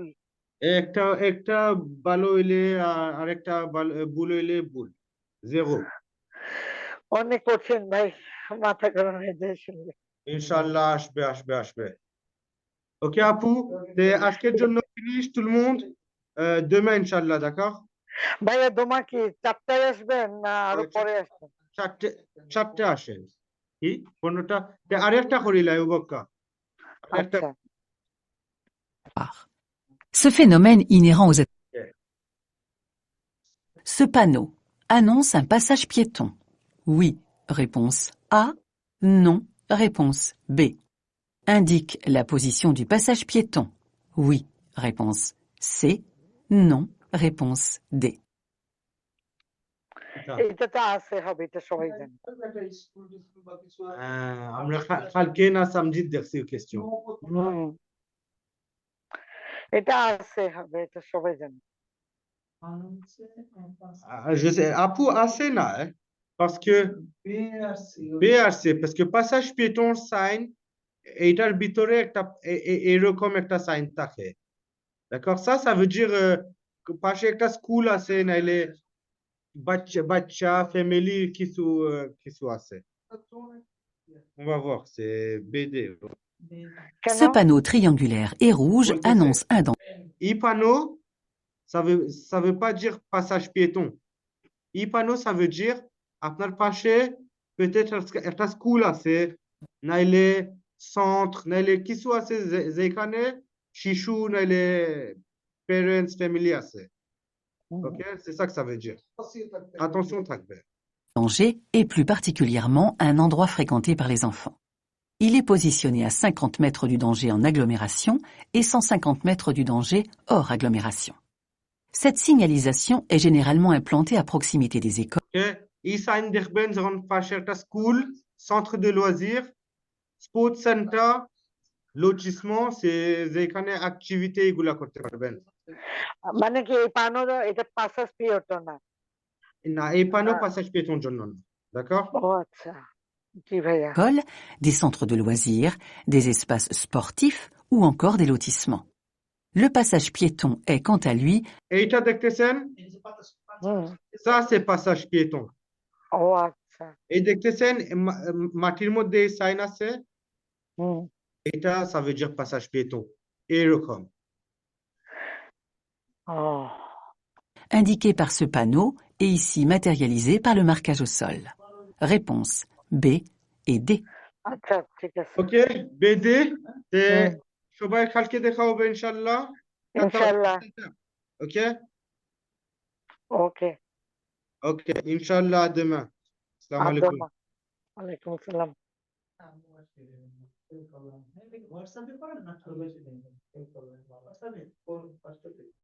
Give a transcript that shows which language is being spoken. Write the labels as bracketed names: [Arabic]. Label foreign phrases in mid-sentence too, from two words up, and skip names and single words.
[Bangla] একটা ভালো হইলে আর একটা ভুল হইলে ভুল। 0। অনেক কঠিন ভাই, মাথা গরম হয়ে যায় শুনলে। [Arabic] إن شاء الله [Bangla] আসবে। ওকে আপু, আজকের জন্য ফিনিশ [French] tout le monde. Demain [Arabic] إن شاء الله, [French] d'accord? [Bangla] ভাইয়া দোমা কি 4টায় আসবেন না আরো পরে আসবেন? 4টে আসেন। কি 15টা আরেকটা করিলাই উবক্কা। আচ্ছা [French] Ce phénomène inhérent aux êtres. Okay. Ce panneau annonce un passage piéton. Oui, réponse A. Non, réponse B. Indique la position du passage piéton. Oui, réponse C. Non, réponse D. [Bangla] এইটা তো আছে হবে, এটা সবাই জানে। একটা স্কুল বা কিছু আমরা কালকে না সমঝি দেখছি question. এটা আছে হবে, এটা সবাই জানে। [French] Je sais, [Bangla] আপু আছে না, [French] parce que BRC, parce que passage piéton sign [Bangla] এইটার ভিতরে একটা এরকম একটা সাইন থাকে, [French] d'accord? Ça veut dire [Bangla] পাশে একটা স্কুল আছে, নাইলে বাচ্চা ফ্যামিলি কিছু আছে। [French] On va voir, c'est BD. Ce panneau triangulaire et rouge annonce un danger. E-panneau, ça veut pas dire passage piéton. E-panneau, ça veut dire [Bangla] আপনার পাশে peut-être একটা স্কুল আছে, নাইলে centre, নাইলে কিছু আছে যেখানে শিশু নাইলে parents family আছে। [French] OK, c'est ça que ça veut dire. [Bangla] Attention থাকবে। [French] Danger et plus particulièrement un endroit fréquenté par les enfants. Il est positionné à 50 mètres du danger en agglomération et 150 mètres du danger hors agglomération. Cette signalisation est généralement implantée à proximité des écoles. [Bangla] Okay. E-sign দেখবেন যখন পাশে একটা স্কুল, [French] centre de loisirs, [English] sports center, [French] lotissement, [Bangla] যেখানে activité এগুলা করতে পারবেন। মানে কি এই পানোর এটা [French] passage piéton [Bangla] না? না, এই [French] panneau passage piéton [Bangla] জন্য না, d'accord? ও আচ্ছা, জি ভাইয়া। [French] Des centres de loisirs, des espaces sportifs ou encore des lotissements. Le passage piéton est, quant à lui, [Bangla] এইটা দেখতেছেন, হুম। [French] ça c'est passage piéton. [Bangla] ও আচ্ছা। এই দেখতেছেন মাটির মধ্যে এই সাইন আছে, হুম। এটা [French] ça veut dire passage piéton. [Bangla] এরকম। ও [French] indiqué par ce panneau et ici matérialisé par le marquage au sol. Réponse B et D. [Bangla] আচ্ছা, ঠিক আছে। ওকে, বেদে তে হুম। সবাই কালকে দেখা হবে [Arabic] إن شاء الله. إن شاء الله. [Bangla] ওকে ওকে। [Arabic] ওকে إن شاء الله [French] à demain. [Arabic] السلام عليكم. আদমা। وعليكم السلام. [Bangla] হোয়াটসঅ্যাপে করেন না? হোয়াটসঅ্যাপে